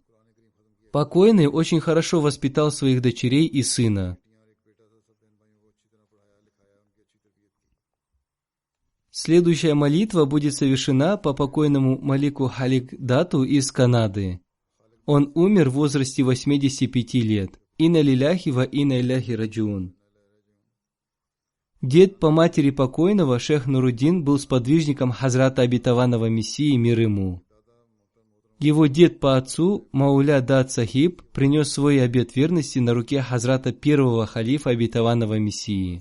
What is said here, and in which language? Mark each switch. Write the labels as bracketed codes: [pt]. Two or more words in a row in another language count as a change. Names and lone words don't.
[ru] Покойный очень хорошо воспитал своих дочерей и сына. Следующая молитва будет совершена по покойному Малику Халик-Дату из Канады. Он умер в возрасте 85 лет. [ar] إنا لله وإنا إليه راجعون. [ru] Дед по матери покойного, шейх Нуруддин, был сподвижником Хазрата Обетованного Мессии, мир ему. Его дед по отцу, Мауля Дат Сахиб, принес свой обет верности на руке Хазрата первого халифа Обетованного Мессии.